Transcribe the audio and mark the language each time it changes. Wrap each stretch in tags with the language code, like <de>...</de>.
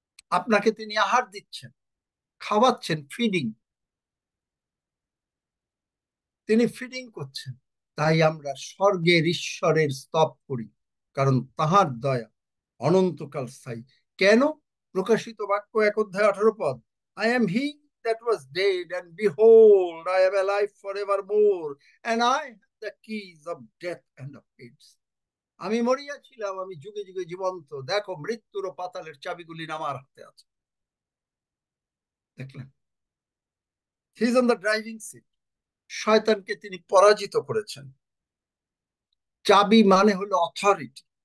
<bn>আপনাকে তিনি আহার দিচ্ছেন, খাওয়াচ্ছেন, ফিডিং। তিনি ফিডিং করছেন। তাই আমরা স্বর্গের ঈশ্বরের স্তব করি, কারণ তাহার দয়া অনন্তকাল স্থায়ী। কেন? প্রকাশিত বাক্য 1 অধ্যায় 18 পদ,</bn> <en>I am he that was dead, and behold, I am alive forevermore, and I have the keys of death and of Hades.</en> <bn>আমি মরিয়াছিলাম, আমি যুগে যুগে জীবন্ত, দেখো মৃত্যুর ও পাতালের চাবিগুলি আমার হাতে আছে। দেখলেন,</bn> <en>He is on the driving seat.</en> <bn>শয়তানকে তিনি পরাজিত করেছেন। চাবি মানে হলো অথরিটি।</bn>